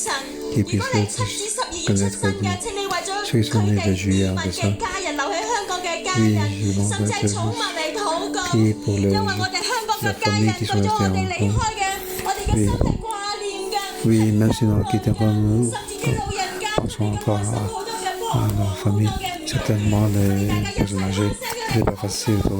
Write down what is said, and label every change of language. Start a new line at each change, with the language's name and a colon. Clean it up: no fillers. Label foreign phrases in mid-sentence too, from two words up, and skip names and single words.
Cantonese: 如果你7至12月出生嘅，請你為咗佢哋移民嘅家人、留喺香港嘅家人，甚至係寵物嚟禱告，因為我哋香港嘅家人對咗我哋離開嘅，我哋嘅心係掛念嘅。甚至啲老人家都發生好多嘅波折，好多嘅唔順。
French: Certainement, les personnes âgées, ce n'est pas facile pour eux.